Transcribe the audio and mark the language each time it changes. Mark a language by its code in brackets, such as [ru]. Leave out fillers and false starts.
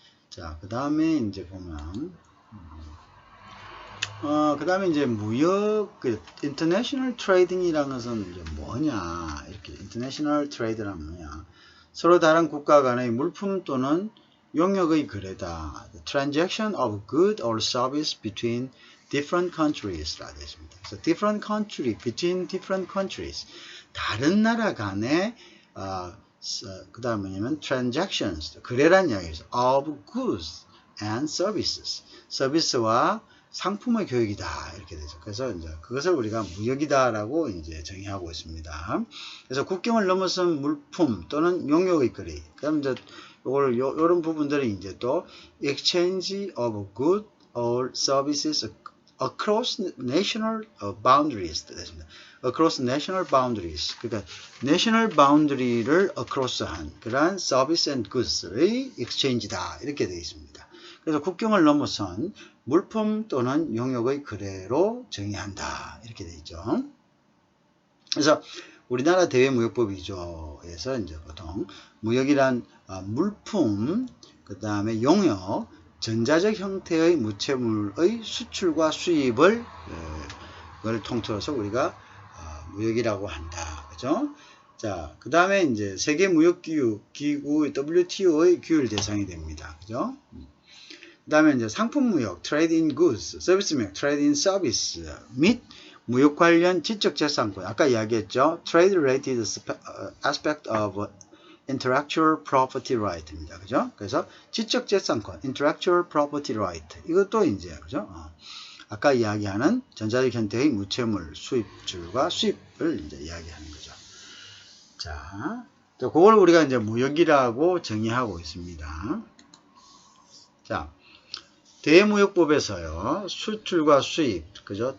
[ko] 자, 그 다음에 이제 보면 그 다음에 이제 무역, international trading이라는 것은 이제 뭐냐, 이렇게, international trade란 뭐냐. 서로 다른 국가 간의 물품 또는 용역의 거래다. [en] The transaction of good or service between different countries. [ko] 라 되어 있습니다. 그래서 different country, between different countries. 다른 나라 간의, 그 다음 뭐냐면, transactions. 거래란 이야기죠. [en] of goods and services. [ko] 서비스와 상품의 교역이다 이렇게 되죠. 그래서 이제 그것을 우리가 무역이다라고 이제 정의하고 있습니다. 그래서 국경을 넘어선 물품 또는 용역의 거래. 그럼 이제 요런 부분들이 이제 또 [en] exchange of goods or services across national boundaries [ko] 됐습니다. [en] across national boundaries. [ko] 그러니까 national boundary를 across한 그러한 [en] service and goods [ko] 의 exchange다 이렇게 되어 있습니다. 그래서 국경을 넘어선 물품 또는 용역의 거래로 정의한다. 이렇게 되어 있죠. 그래서 우리나라 대외무역법 2조에서 이제 보통 무역이란 물품, 그 다음에 용역, 전자적 형태의 무채물의 수출과 수입을 통틀어서 우리가 무역이라고 한다. 그죠? 자, 그 다음에 이제 세계무역기구, WTO의 규율 대상이 됩니다. 그죠? 그 다음에 이제 상품무역, trade in goods, 서비스무역, trade in service 및 무역 관련 지적재산권, 아까 이야기했죠. [en] trade related aspect of intellectual property right입니다. 그죠? [ko] 그래서 지적재산권, intellectual property right. 이것도 이제, 그죠? 아까 이야기하는 전자적 형태의 무채물 수입출과 수입을 이제 이야기하는 거죠. 자, 그걸 우리가 이제 무역이라고 정의하고 있습니다. 자, 대무역법에서요, 수출과 수입, 그죠?